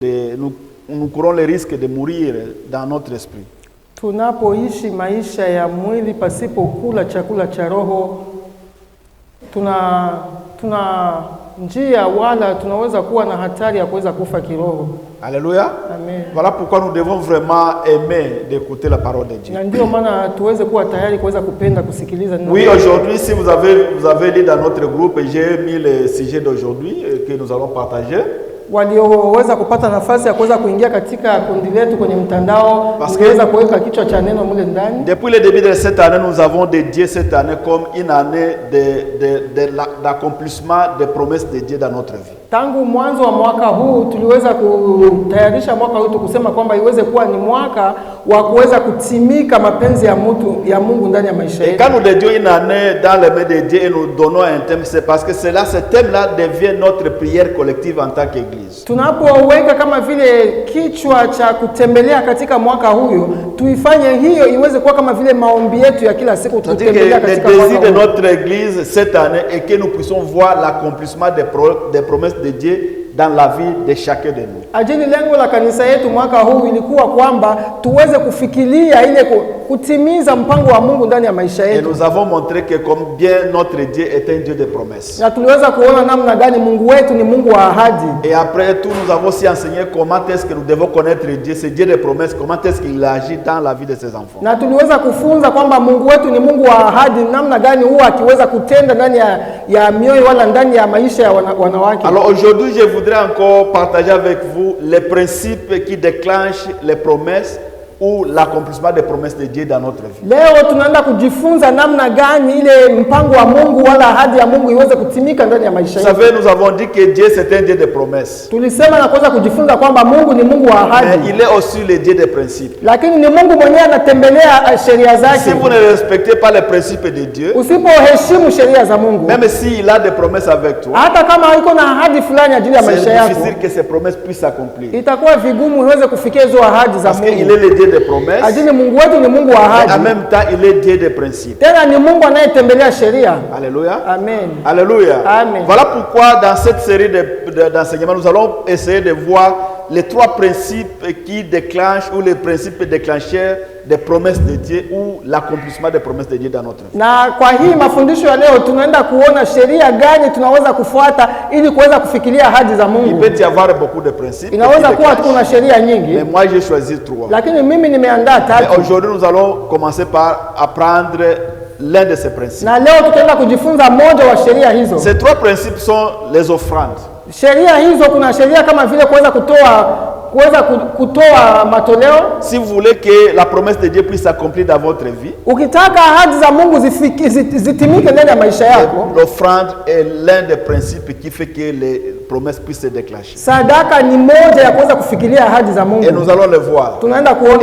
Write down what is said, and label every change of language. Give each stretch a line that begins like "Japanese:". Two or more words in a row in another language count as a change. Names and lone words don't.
French: nous courons le risque de mourir dans notre esprit.
Swahili: Tunapoishi maisha ya mwili pasipo kula chakula cha roho, tuna njia wala tunaweza kuwa na hatari ya kuweza kufa kiroho.
French: Alléluia. Amen. Voilà pourquoi nous devons vraiment aimer d'écouter la parole de Dieu.
Swahili: Na ndio maana tuweze kuwa tayari kuweza kupenda kusikiliza neno.
French: Oui, aujourd'hui, si vous avez lu dans notre groupe, j'ai mis le sujet d'aujourd'hui que nous allons partager.
Swahili: Walioweza kupata nafasi ya kuweza kuingia katika kundi letu kwenye mtandao, waweza kuweka kichwa cha neno mule ndani.
French: Depuis le début de cette année, nous avons dédié cette année comme une année d'accomplissement des promesses de Dieu dans notre vie.
Swahili: Tangu mwanzo wa mwaka huu tuliweza kutayarisha mwaka huu kusema kwamba iweze kuwa ni mwaka wa kuweza kutimika mapenzi ya Mungu ndani ya maisha yetu.
French: Et quand nous dédions une année dans les mains de Dieu et nous donnons un thème, c'est parce que ce thème-là devient notre prière collective en tant qu'Église.
Swahili: Tunapoweka kama vile kichwa cha kutembelea katika mwaka huyo, tuifanye hiyo iweze kuwa kama vile maombi yetu ya kila siku tutembelea katika mwaka.
French: Le désir de notre Église cette année est que nous puissions voir l'accomplissement des promesses de Dieu dans la vie de chacun de nous.
Swahili: Ajili lengo la kanisa yetu mwaka huu ilikuwa kwamba tuweze kufikiria ile kutimiza mpango wa Mungu ndani ya maisha yetu.
French: Et nous avons montré que combien notre Dieu est un Dieu de promesses.
Swahili: Na tuliweza kuona namna gani Mungu wetu ni Mungu wa ahadi.
French: Et après tout, nous avons aussi enseigné comment est-ce que nous devons connaître Dieu, ce Dieu de promesses, comment est-ce qu'il agit dans la vie de ses enfants.
Swahili: Na tuliweza kufunza kwamba Mungu wetu ni Mungu wa ahadi, namna gani huwa akiweza kutenda ndani ya mioyo wala ndani ya maisha ya wanawake.
French: Alors aujourd'hui, je voudrais encore partager avec vous les principes qui déclenchent les promesses ou l'accomplissement des promesses de Dieu dans notre vie.
Swahili: Leo tunaenda kujifunza namna gani ile mpango wa Mungu wala ahadi ya Mungu iweze kutimika ndani ya maisha yetu.
French: Vous savez, nous avons dit que Dieu c'est un Dieu de promesses.
Swahili: Tulisema na kuweza kujifunza kwamba Mungu ni Mungu wa ahadi.
French: Mais il est aussi le Dieu des principes.
Swahili: Lakini ni Mungu mwenyewe anatembelea sheria zake.
French: Si vous ne respectez pas les principes de Dieu,
Swahili: usipoheshimu sheria za Mungu,
French: même s'il a des promesses avec toi,
Swahili: hata kama iko na ahadi fulani ajili ya maisha yako,
French: c'est difficile que ces promesses puissent s'accomplir.
Swahili: Itakuwa vigumu uweze kufikia hizo ahadi za Mungu.
French: Parce qu'il est le Dieu des promesses.
Swahili: Ajili Mungu wetu ni Mungu wa ahadi.
French: En même temps, il est Dieu des principes.
Swahili: Tena ni Mungu anayetembelea sheria.
French: Alléluia. Amen. Alléluia. Amen. Voilà pourquoi dans cette série d'enseignements, nous allons essayer de voir les trois principes qui déclenchent ou les principes déclencheurs des promesses de Dieu ou l'accomplissement des promesses de Dieu dans notre vie.
Swahili: Na kwa hii mafundisho ya leo tunaenda kuona sheria gani tunaweza kufuata ili kuweza kufikiria ahadi za Mungu.
French: Il peut y avoir beaucoup de principes.
Swahili: Inaweza kuwa kuna sheria nyingi.
French: Mais moi j'ai choisi trois.
Swahili: Lakini mimi nimeandaa tatu.
French: Aujourd'hui nous allons commencer par apprendre l'un de ces principes.
Swahili: Na leo tutaenda kujifunza moja wa sheria hizo.
French: Ces trois principes sont les offrandes.
Swahili: Sheria hizo kuna sheria kama vile kuweza kutoa matoleo.
French: Si vous voulez que la promesse de Dieu puisse s'accomplir dans votre vie,
Swahili: ukitaka ahadi za Mungu zitimike ndani ya maisha yako,
French: l'offrande est l'un des principes qui fait que les promesses puissent se déclencher.
Swahili: Sadaka ni moja ya kuweza kufikiria ahadi za Mungu.
French: Et nous allons le voir.
Swahili: Tunaenda kuona.